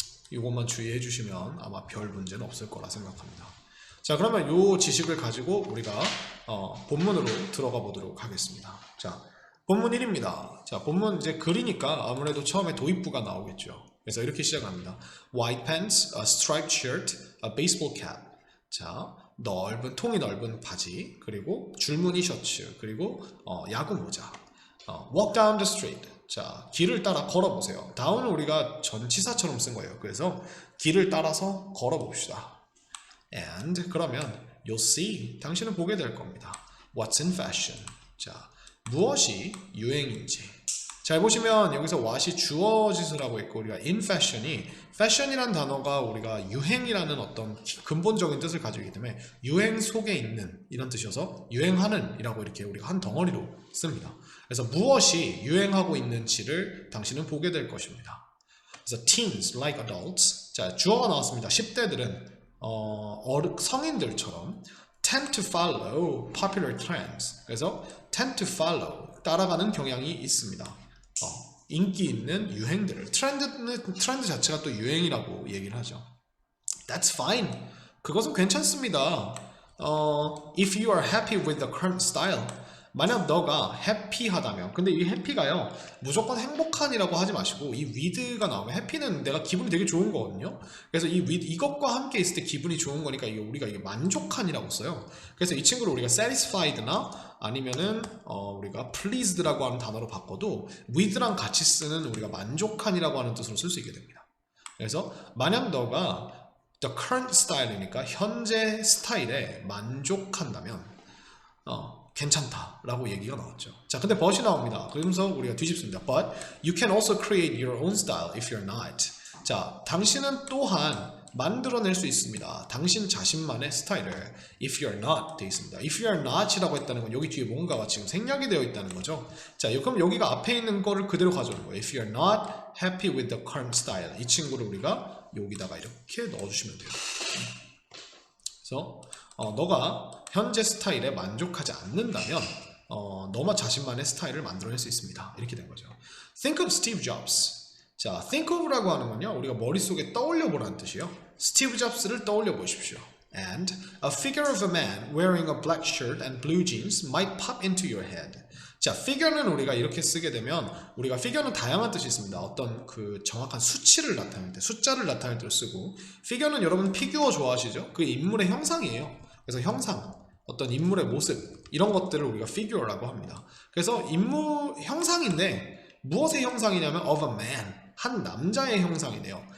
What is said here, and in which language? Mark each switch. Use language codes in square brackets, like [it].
[ko] 이것만 주의해 주시면 아마 별 문제는 없을 거라 생각합니다. 자, 그러면 이 지식을 가지고 우리가 본문으로 들어가 보도록 하겠습니다. 자, 본문 1입니다. 자, 본문 이제 글이니까 아무래도 처음에 도입부가 나오겠죠. 그래서 이렇게 시작합니다. [en] White pants, a striped shirt, a baseball cap. [ko] 자, 통이 넓은 바지, 그리고 줄무늬 셔츠, 그리고 야구 모자. [en] Walk down the street. [ko] 자, 길을 따라 걸어보세요. down은 우리가 전치사처럼 쓴 거예요. 그래서 길을 따라서 걸어봅시다. And 그러면 [en] you'll see, [ko] 당신은 보게 될 겁니다. [en] What's in fashion. [ko] 자, 무엇이 유행인지. 잘 보시면 여기서 what이 주어짓을 하고 있고 우리가 in fashion이, fashion이란 단어가 우리가 유행이라는 어떤 근본적인 뜻을 가지고 있기 때문에 유행 속에 있는 이런 뜻이어서 유행하는 이라고 이렇게 우리가 한 덩어리로 씁니다. 그래서 무엇이 유행하고 있는지를 당신은 보게 될 것입니다. [en] 그래서 teens like adults. [ko] 자, 주어가 나왔습니다. 10대들은 성인들처럼 [en] tend to follow popular trends. [ko] 그래서 [en] tend to follow, [ko] 따라가는 경향이 있습니다. 인기 있는 유행들을. 트렌드 자체가 또 유행이라고 얘기를 하죠. [en] That's fine. [ko] 그것은 괜찮습니다. [en] If you are happy with the current style, [ko] 만약 너가 해피하다면, 근데 이 해피가요 무조건 행복한이라고 하지 마시고 이 with가 나오면 해피는 내가 기분이 되게 좋은 거거든요. 그래서 이 with 이것과 함께 있을 때 기분이 좋은 거니까 우리가 이게 만족한이라고 써요. 그래서 이 친구를 우리가 satisfied나 아니면은 우리가 pleased라고 하는 단어로 바꿔도 with랑 같이 쓰는 우리가 만족한이라고 하는 뜻으로 쓸 수 있게 됩니다. 그래서 만약 너가 [en] the current style [ko] 이니까 현재 스타일에 만족한다면 괜찮다라고 얘기가 나왔죠. 자, 근데 but이 나옵니다. 그러면서 우리가 뒤집습니다. [en] But you can also create your own style if you're not. [ko] 자, 당신은 또한 만들어낼 수 있습니다. 당신 자신만의 스타일을 [en] if you're not [ko] 되어 있습니다. [en] if you're not [ko] 이라고 했다는 건 여기 뒤에 뭔가가 지금 생략이 되어 있다는 거죠. 자, 그럼 여기가 앞에 있는 거를 그대로 가져오는 거예요. [en] if you're not happy with the current style. [ko] 이 친구를 우리가 여기다가 이렇게 넣어주시면 돼요. 그래서 너가 현재 스타일에 만족하지 않는다면 너만 자신만의 스타일을 만들어낼 수 있습니다. 이렇게 된 거죠. [en] Think of Steve Jobs. [ko] 자, think of라고 하는 건요, 우리가 머릿속에 떠올려 보라는 뜻이에요. 스티브 잡스를 떠올려 보십시오. [en] And a figure of a man wearing a black shirt and blue jeans might pop into your head. [ko] 자, figure는 우리가 이렇게 쓰게 되면 우리가 figure는 다양한 뜻이 있습니다. 어떤 그 정확한 수치를 나타낼 때, 숫자를 나타낼 때 쓰고, figure는 여러분 피규어 좋아하시죠? 그 인물의 형상이에요. 그래서 형상, 어떤 인물의 모습, 이런 것들을 우리가 figure라고 합니다. 그래서 인물 형상인데 무엇의 형상이냐면 [en] of a man, [ko] 한 남자의 형상이네요.